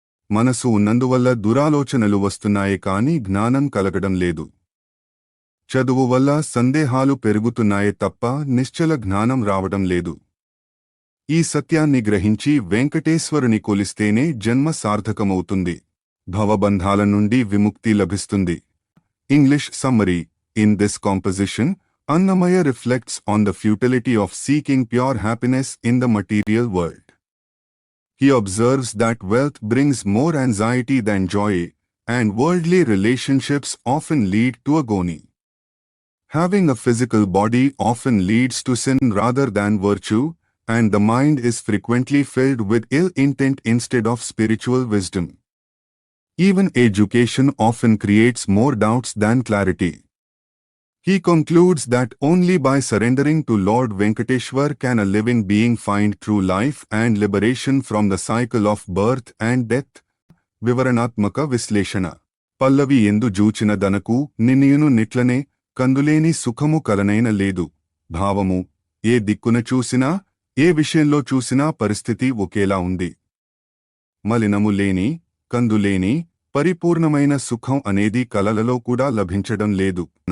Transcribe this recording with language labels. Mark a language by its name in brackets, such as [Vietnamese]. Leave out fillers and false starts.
[Telugu] మనసు ఉన్నందువల్ల దురాలోచనలు వస్తున్నాయే కాని జ్ఞానం కలగడం లేదు. చదువు వల్ల సందేహాలు పెరుగుతున్నాయే తప్ప నిశ్చల జ్ఞానం రావడం లేదు. ఈ సత్యాన్ని గ్రహించి వెంకటేశ్వరుని కొలిస్తేనే జన్మ సార్థకమవుతుంది. భవబంధాల నుండి విముక్తి లభిస్తుంది. [English] English summary: in this composition, Annamaya reflects on the futility of seeking pure happiness in the material world. He observes that wealth brings more anxiety than joy, and worldly relationships often lead to agony. Having a physical body often leads to sin rather than virtue, and the mind is frequently filled with ill intent instead of spiritual wisdom. Even education often creates more doubts than clarity. He concludes that only by surrendering to Lord Venkateshwar can a living being find true life and liberation from the cycle of birth and death. [Telugu] వివరణాత్మక విశ్లేషణ: పల్లవి ఎందు జూచిన దనకు నిన్నియును నిట్లనే కందులేని సుఖము కలనైన లేదు. భావము: ఏ దిక్కున చూసినా, ఏ విషయంలో చూసినా పరిస్థితి ఒకేలా ఉంది. మలినము లేని, కందులేని, పరిపూర్ణమైన సుఖం అనేది కలలలో కూడా లభించడం లేదు.